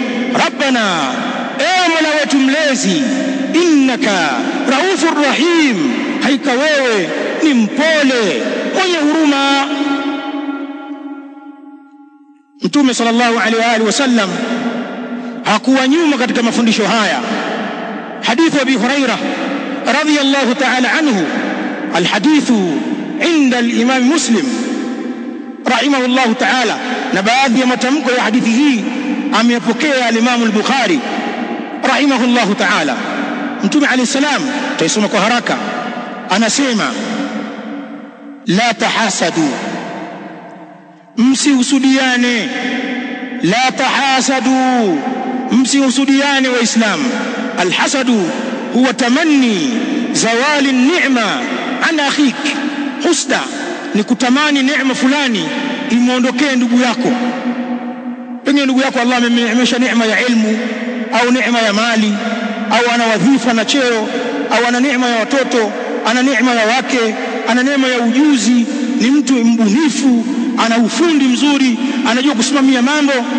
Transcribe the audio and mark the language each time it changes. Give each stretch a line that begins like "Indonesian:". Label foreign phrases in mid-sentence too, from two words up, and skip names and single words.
Swahili: Rabbana, ewe Mola wetu mlezi,
Arabic: إنك رؤوف رحيم,
Swahili: haika wewe ni mpole mwenye huruma. Mtume
Arabic: صلى الله عليه وسلم
Swahili: hakuwa nyuma katika mafundisho haya.
Arabic: حديث أبي هريرة رضي الله تعالى عنه الحديث عند الإمام مسلم رحمه الله تعالى,
Swahili: na baadhi ya matamko ya hadithi hii ameyapokea al-Imam al-Bukhari
Arabic: رحمه الله تعالى.
Swahili: Mtume
Arabic: عليه السلام,
Swahili: tuisoma kwa haraka, anasema
Arabic: لا تحاسدوا,
Swahili: msihusudiane.
Arabic: لا تحاسدوا,
Swahili: msihusudiane waislamu.
Arabic: الحسد هو تمني زوال نعمة عن أخيك.
Swahili: Husda ni kutamani neema fulani imuondokee ndugu yako. Pengine ndugu yako Allah amemneemesha neema ya ilmu au neema ya mali, au ana wadhifa na cheo, au ana neema ya watoto, ana neema ya wake, ana neema ya ujuzi, ni mtu mbunifu, ana ufundi mzuri, anajua kusimamia mambo.